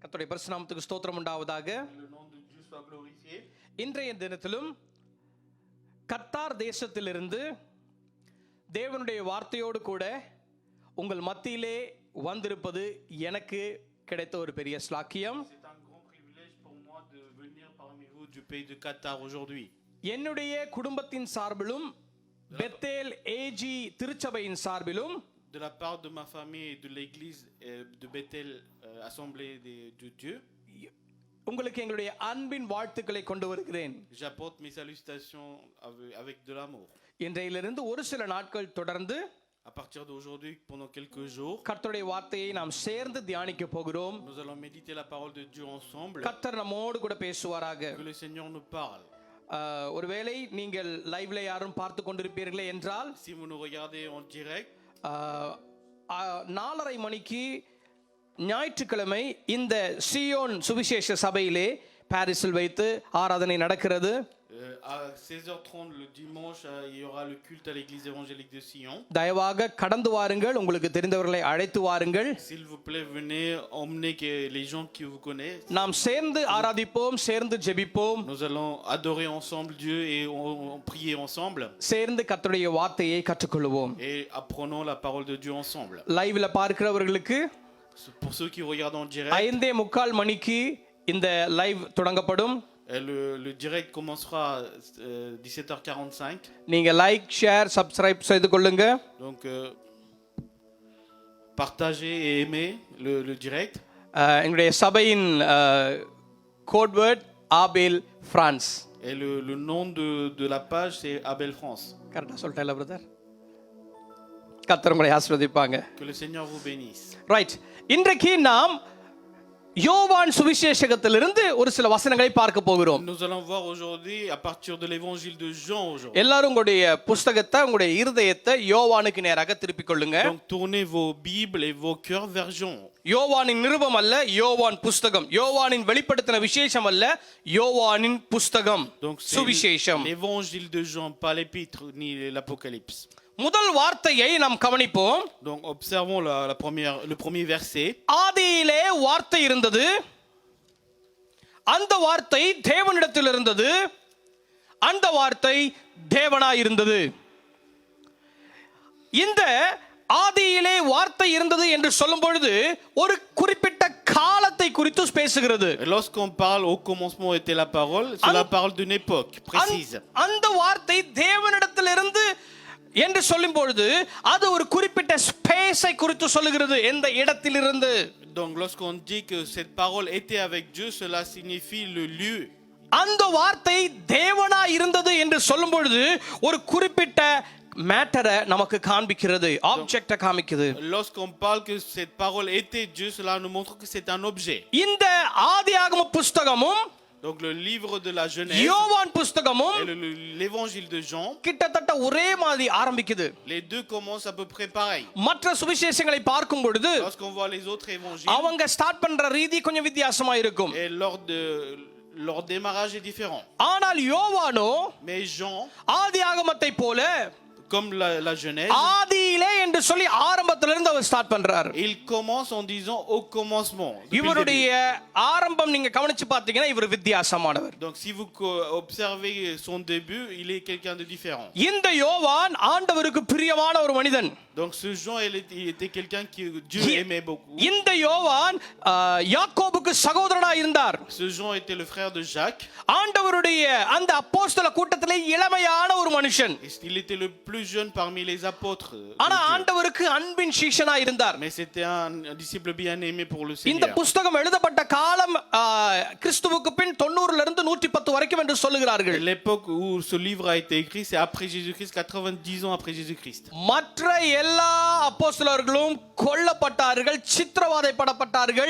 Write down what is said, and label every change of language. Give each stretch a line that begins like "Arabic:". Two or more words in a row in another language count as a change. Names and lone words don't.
Tamil: பரிசுத்த நாமத்துக்கு ஸ்தோத்திரம் உண்டாவதாக. இன்றைய தினத்திலும் கத்தார் தேசத்திலிருந்து தேவனுடைய வார்த்தையோடு கூட உங்கள் மத்தியிலே வந்திருப்பது எனக்கு கிடைத்த ஒரு பெரிய ஸ்லாக்கியம். என்னுடைய குடும்பத்தின் சார்பிலும் பெத்தேல் ஏஜி திருச்சபையின் சார்பிலும்
French: de la part de ma famille et de l'église de Bethel assemblée de Dieu,
Tamil: உங்களுக்கு எங்களுடைய அன்பின் வாழ்த்துக்களை கொண்டு வருகிறேன்.
French: j'apporte mes salutations avec de l'amour.
Tamil: இன்றையிலிருந்து ஒரு சில நாட்கள் தொடர்ந்து
French: À partir d'aujourd'hui, pendant quelques jours,
Tamil: கர்த்தருடைய வார்த்தையை நாம் சேர்ந்து தியானிக்க போகிறோம்.
French: nous allons méditer la parole de Dieu ensemble.
Tamil: கர்த்தர் நம்மோடு கூட பேசுவாராக.
French: Que le Seigneur nous parle.
Tamil: ஒருவேளை நீங்கள் லைவ்ல யாரும் பார்த்து கொண்டிருப்பீர்களே என்றால்,
French: Si vous nous regardez en direct,
Tamil: 4:30 மணிக்கு ஞாயிற்றுக்கிழமை இந்த சியோன் சுவிசேஷ சபையிலே பாரிஸில் வைத்து ஆராதனை நடக்கிறது.
French: à 16h30 le dimanche, il y aura le culte à l'église évangélique de Sion.
Tamil: தயவாக கடந்து வாருங்கள், உங்களுக்கு தெரிந்தவர்களை அழைத்து வாருங்கள்.
French: S'il vous plaît, venez emmener les gens qui vous connaissent.
Tamil: நாம் சேர்ந்து ஆராதிப்போம், சேர்ந்து ஜெபிப்போம்.
French: Nous allons adorer ensemble Dieu et on prier ensemble.
Tamil: சேர்ந்து கர்த்தருடைய வார்த்தையை கற்றுக்கொள்வோம்.
French: Et apprenons la parole de Dieu ensemble.
Tamil: லைவ்ல பார்க்கிறவர்களுக்கு
French: Pour ceux qui regardent en direct,
Tamil: 5:45 மணிக்கு இந்த லைவ் தொடங்கப்படும்.
French: le direct commencera 17h45.
Tamil: நீங்க
English: like, share, subscribe
Tamil: செய்து கொள்ளுங்க.
French: Donc partagez et aimez le direct.
Tamil: எங்களுடைய சபையின்
English: code word
Tamil: ஆபேல் பிரான்ஸ்.
French: Et le nom de la page c'est Abel France.
Tamil: கரெக்டா சொல்லிட்டேன்ல பிரதர்? கர்த்தர் உங்களை ஆசீர்வதிப்பாங்க.
French: Que le Seigneur vous bénisse.
Tamil: ரைட். இன்றைக்கு நாம் யோவான் சுவிசேஷகத்திலிருந்து ஒரு சில வசனங்களை பார்க்க போகிறோம்.
French: Nous allons voir aujourd'hui à partir de l'évangile de Jean aujourd'hui.
Tamil: எல்லாரும் உங்களுடைய புத்தகத்தை, உங்களுடைய இருதயத்தை யோவானுக்கு நேராக திருப்பிக் கொள்ளுங்க.
French: Donc tournez vos Bibles et vos cœurs vers Jean.
Tamil: யோவானின் நிருபம் அல்ல, யோவான் புஸ்தகம். யோவானின் வெளிப்படுத்தின விசேஷம் அல்ல, யோவானின் புஸ்தகம், சுவிசேஷம்.
French: L'évangile de Jean, pas l'épître ni l'Apocalypse.
Tamil: முதல் வார்த்தையை நாம் கவனிப்போம்.
French: Donc observons le premier verset.
Tamil: ஆதியிலே வார்த்தை இருந்தது, அந்த வார்த்தை தேவனிடத்தில் இருந்தது, அந்த வார்த்தை தேவனாய் இருந்தது. இந்த ஆதியிலே வார்த்தை இருந்தது என்று சொல்லும் பொழுது ஒரு குறிப்பிட்ட காலத்தை குறித்து பேசுகிறது.
French: Lorsqu'on parle au commencement était la parole, cela parle d'une époque précise.
Tamil: அந்த வார்த்தை தேவனிடத்திலிருந்து என்று சொல்லும் பொழுது அது ஒரு குறிப்பிட்ட ஸ்பேஸை குறித்து சொல்லுகிறது, எந்த இடத்திலிருந்து.
French: Donc lorsqu'on dit que cette parole était avec Dieu, cela signifie le lieu.
Tamil: அந்த வார்த்தை தேவனாய் இருந்தது என்று சொல்லும் பொழுது ஒரு குறிப்பிட்ட மேட்டரை நமக்கு காண்பிக்கிறது, ஆப்ஜெக்ட்டை காமிக்குது.
French: Lorsqu'on parle que cette parole était Dieu, cela nous montre que c'est un objet.
Tamil: இந்த ஆதியாகம புஸ்தகமும்
French: Donc le livre de la Genèse
Tamil: யோவான் புஸ்தகமும்
French: et l'évangile de Jean,
Tamil: கிட்டத்தட்ட ஒரே மாதிரி ஆரம்பிக்குது.
French: les deux commencent à peu près pareil.
Tamil: மற்ற சுவிசேஷங்களை பார்க்கும் பொழுது
French: Lorsqu'on voit les autres évangiles,
Tamil: அவங்க ஸ்டார்ட் பண்ற ரீதி கொஞ்சம் வித்தியாசமா இருக்கும்.
French: et leur démarrage est différent.
Tamil: ஆனால் யோவானோ
French: Mais Jean,
Tamil: ஆதியாகமத்தை போல
French: comme la Genèse,
Tamil: ஆதியிலே என்று சொல்லி ஆரம்பத்திலிருந்து அவர் ஸ்டார்ட் பண்றார்.
French: il commence en disant au commencement.
Tamil: இவருடைய ஆரம்பம் நீங்க கவனிச்சு பார்த்தீங்கன்னா இவர் வித்தியாசமானவர்.
French: Donc si vous observez son début, il est quelqu'un de différent.
Tamil: இந்த யோவான் ஆண்டவருக்கு பிரியமான ஒரு மனிதன்.
French: Donc ce Jean, il était quelqu'un que Dieu aimait beaucoup.
Tamil: இந்த யோவான் யாக்கோபுக்கு சகோதரனாய் இருந்தார்.
French: Ce Jean était le frère de Jacques.
Tamil: ஆண்டவருடைய அந்த அப்போஸ்தல கூட்டத்திலே இளமையான ஒரு மனுஷன்.
French: Il était le plus jeune parmi les apôtres.
Tamil: ஆனா ஆண்டவருக்கு அன்பின் சீஷனாய் இருந்தார்.
French: Mais c'était un disciple bien-aimé pour le
Tamil: இந்த
French: Seigneur.
Tamil: புத்தகம் எழுதப்பட்ட காலம் கிறிஸ்துவுக்கு பின் 90 இருந்து 110 வரைக்கும் என்று சொல்லுகிறார்கள்.
French: L'époque où ce livre a été écrit, c'est après Jésus-Christ, 90 ans après Jésus-Christ.
Tamil: மற்ற எல்லா அப்போஸ்தலர்களும் கொல்லப்பட்டார்கள், சித்திரவதைப்படப்பட்டார்கள்.